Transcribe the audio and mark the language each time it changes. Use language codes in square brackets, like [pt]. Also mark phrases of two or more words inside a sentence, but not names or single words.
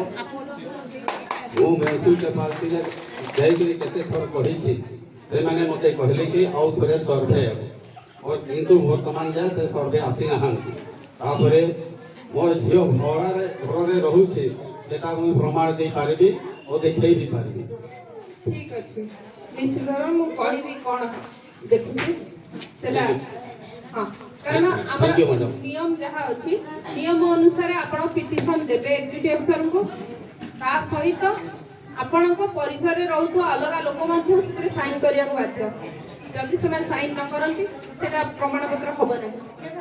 [or] ମୁଁ ମ୍ୟୁନିସିପାଲିଟିରେ ଯାଇକରି କେତେ ଥର କହିଛି ସେମାନେ ମୋତେ କହିଲେ କି ଆଉ ଥରେ ସର୍ଭେ ହେବ କିନ୍ତୁ ବର୍ତ୍ତମାନ ଯାଏ ସେ ସର୍ଭେ ଆସିନାହାନ୍ତି। ତାପରେ ମୋର ଝିଅ ଭଡ଼ାରେ ଘରରେ ରହୁଛି ସେଟା ମୁଁ ପ୍ରମାଣ ଦେଇପାରିବି ଓ ଦେଖେଇ ବି ପାରିବି। ଠିକ ଅଛି ନିଶ୍ଚିତ ଭାବରେ ମୁଁ କହିବି କ'ଣ ଦେଖୁଛି ସେଟା ହଁ କାରଣ ଆମର [en] Thank you, madam. [or] ନିୟମ ଯାହା ଅଛି ନିୟମ ଅନୁସାରେ ଆପଣ ପିଟିସନ ଦେବେ ଏକ୍ଜିକ୍ୟୁଟିଭ ଅଫିସରଙ୍କୁ ତା ସହିତ ଆପଣଙ୍କ ପରିସରରେ ରହୁଥିବା ଅଲଗା ଲୋକ ମଧ୍ୟ ସେଥିରେ ସାଇନ୍ କରିବାକୁ ବାଧ୍ୟ ଯଦି ସେମାନେ ସାଇନ୍ ନ କରନ୍ତି ସେଟା ପ୍ରମାଣପତ୍ର ହବ ନାହିଁ।